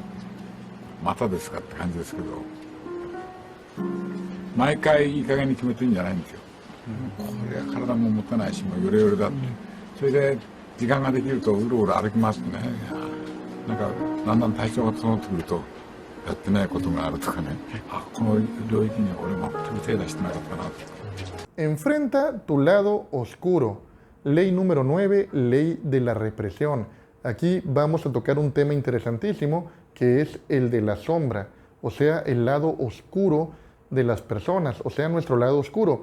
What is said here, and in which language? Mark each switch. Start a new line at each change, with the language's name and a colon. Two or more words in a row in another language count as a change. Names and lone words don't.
Japanese: またですかって感じですけど、毎回いい加減に決めてるんじゃないんですよ。これは体も持たないし、もうヨレヨレだって。それで時間ができるとうろうろ歩きますね。なんかだんだん体調が整ってくるとやってないことがあるとかね、あ、この領域には俺全く手出してなかったなって。
Spanish: Enfrenta tu lado oscuro. Ley número 9, ley de la represión. Aquí vamos a tocar un tema interesantísimo que es el de la sombra, o sea, el lado oscuro de las personas, o sea, nuestro lado oscuro.